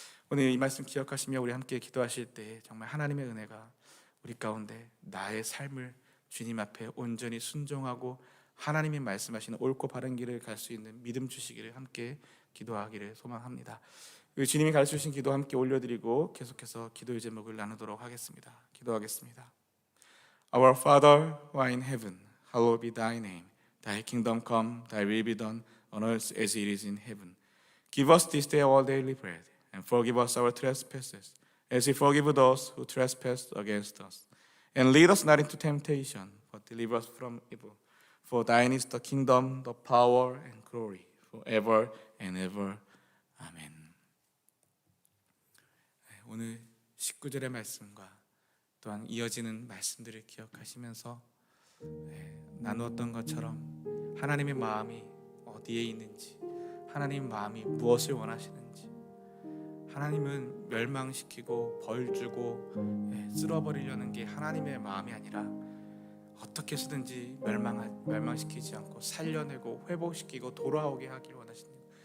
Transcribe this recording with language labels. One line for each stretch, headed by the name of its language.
Korean: 오늘 이 말씀 기억하시며 우리 함께 기도하실 때 정말 하나님의 은혜가 우리 가운데 나의 삶을 주님 앞에 온전히 순종하고 하나님이 말씀하시는 옳고 바른 길을 갈 수 있는 믿음 주시기를 함께 기도하기를 소망합니다. 주님이 가르쳐 주신 기도 함께 올려드리고 계속해서 기도의 제목을 나누도록 하겠습니다. 기도하겠습니다.
English: Our Father who art in heaven, hallowed be thy name. Thy kingdom come, thy will be done on earth as it is in heaven. Give us this day our daily bread, and forgive us our trespasses, as we forgive those who trespass against us. And lead us not into temptation, but deliver us from evil. For thine is the kingdom, the power, and glory, forever and ever.
Korean: 아멘. 오늘 19절의 말씀과 또한 이어지는 말씀들을 기억하시면서 나누었던 것처럼 하나님의 마음이 어디에 있는지, 하나님의 마음이 무엇을 원하시는지, 하나님은 멸망시키고 벌주고 쓸어버리려는 게 하나님의 마음이 아니라 어떻게 해서든지 멸망시키지 않고 살려내고 회복시키고 돌아오게 하길 원하십니다.